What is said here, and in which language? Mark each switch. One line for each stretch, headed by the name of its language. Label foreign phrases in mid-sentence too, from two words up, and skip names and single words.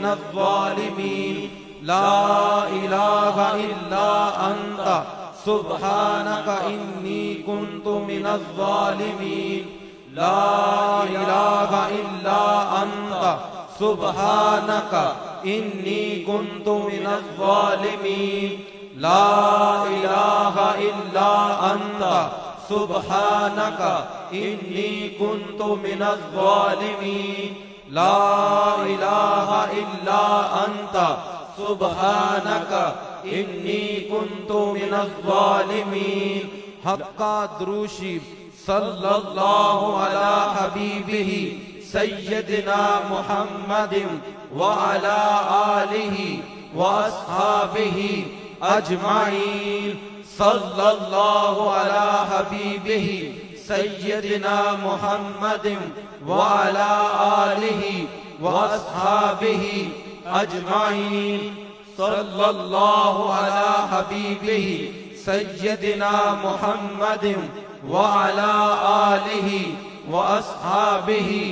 Arabic: الظالمین لا الہ الا انت سبحانک انی کنت من الظالمین لا الہ الا انت سبحانک انی کنت من الظالمین لا الہ الا انت سبحانک انی کنت من الظالمین لا الہ الا انت سبحانک انی کنت من الظالمین حقا دروشی صلی اللہ علی حبیبہ سیدنا محمد وعلی آلہ واصحابہ اجمعین صلی اللہ علی حبیبہ سیدنا محمد وعلی آلہ واصحابہ اجمعین صلی اللہ علی حبیبہ سیدنا محمد وعلی آلہ واصحابہ